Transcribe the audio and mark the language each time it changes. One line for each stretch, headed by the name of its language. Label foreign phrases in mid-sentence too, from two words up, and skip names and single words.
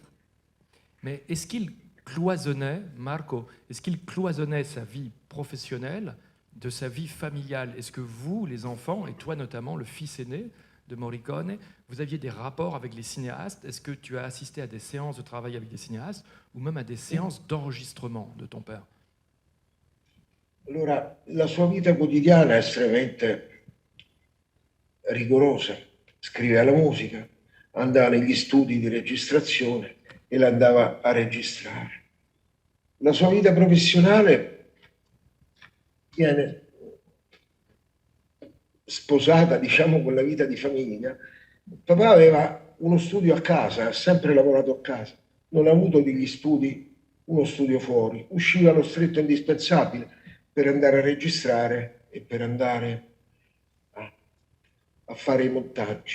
French: Mais est-ce qu'il cloisonnait, Marco, est-ce qu'il cloisonnait sa vie professionnelle de sa vie familiale? Est-ce que vous, les enfants, et toi notamment, le fils aîné de Morricone, vous aviez des rapports avec les cinéastes? Est-ce que tu as assisté à des séances de travail avec des cinéastes ou même à des séances d'enregistrement de ton père?
Italian: Allora, la sua vita quotidiana è estremamente rigorosa. Scriveva la musica, andava negli studi di registrazione e la andava a registrare. La sua vita professionale viene sposata, diciamo, con la vita di famiglia, papà aveva uno studio a casa, ha sempre lavorato a casa, non ha avuto degli studi, uno studio fuori, usciva lo stretto indispensabile per andare a registrare e per andare a fare i montaggi.